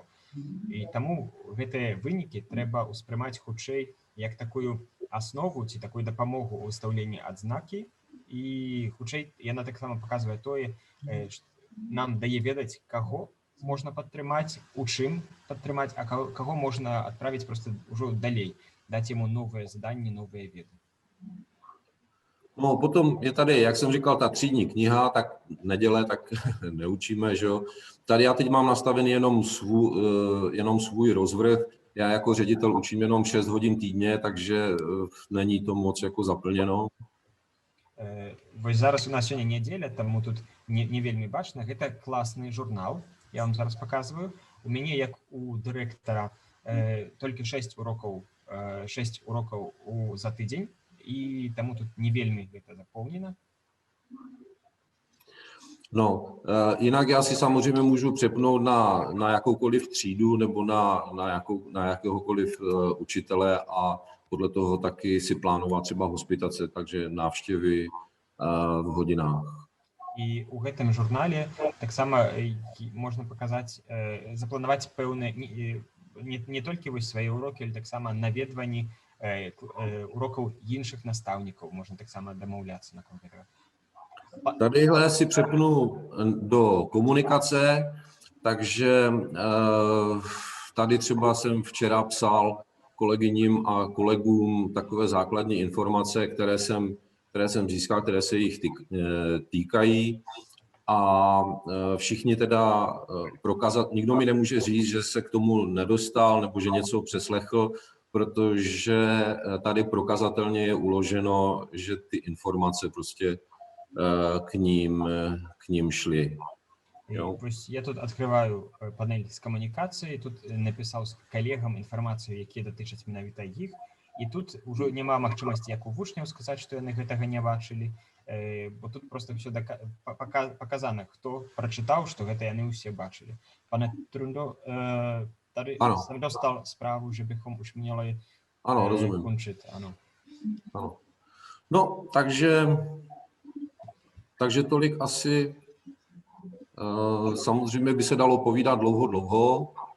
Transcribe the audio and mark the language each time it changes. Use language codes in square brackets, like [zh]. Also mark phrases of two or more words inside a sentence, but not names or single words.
[be] І таму гэтыя вынікі трэба ўспрымаць хутчэй як такую аснову ці такую дапамогу ў выстаўленні адзнакі, і хутчэй яна таксама паказвае тое, нам дае ведаць, каго можна падтрымаць, у чым падтрымаць, а каго можна адправіць проста ўжо далей, [ru] дать ему новые задания, новые веды. [cs] No potom je tady, jak jsem říkal, ta třídní kniha, tak neděle, tak neučíme, že jo. Tady já teď mám nastavený jenom svůj rozvrh. Já jako ředitel učím jenom 6 hodin týdně, takže není to moc jako zaplněno. [be] Вось зараз у нас сёння неделя, таму тут не вельмі бачна. Гэта класны журнал, я вам зараз показываю. У мяне, як у дырэктара, толькі 6 урокаў за тыдзень, і таму тут не вельмі гэта запоўнена. [cs] No, jinak já si samozřejmě můžu přepnout na jakoukoliv třídu nebo na jakéhokoliv učitele a podle toho taky si plánovat třeba hospitace, takže návštěvy v hodinách. [be] І у гэтым журнале таксама можна паказаць, запланаваць пэўныя не толькі вось свае урокі, але таксама наведванні урокаў іншых настаўнікаў, можна таксама дамаўляцца наконт гэтага. [cs] Tadyhle si přepnu do komunikace, takže tady třeba jsem včera psal kolegyním a kolegům takové základní informace, které jsem získal, které se jich týkají. A všichni teda prokázat, nikdo mi nemůže říct, že se k tomu nedostal nebo že něco přeslechl, protože tady prokazatelně je uloženo, že ty informace prostě [ru] к ним шли. [be] Я тут открываю панель з камунікацыі, тут напісаў з калегам інфармацыю, якія датычаць менавіта іх, і тут ужо няма магчымасці, як у вучняў сказаць, што яны гэтага не бачылі, бо тут [ru] просто все [be] паказана, хто прачытаў, што гэта яны ўсе бачылі. [cs] Пане Трундо, jsem dostal zprávu, že bychom už měli končit. Ano. No, takže tolik asi. Samozřejmě by se dalo povídat dlouho.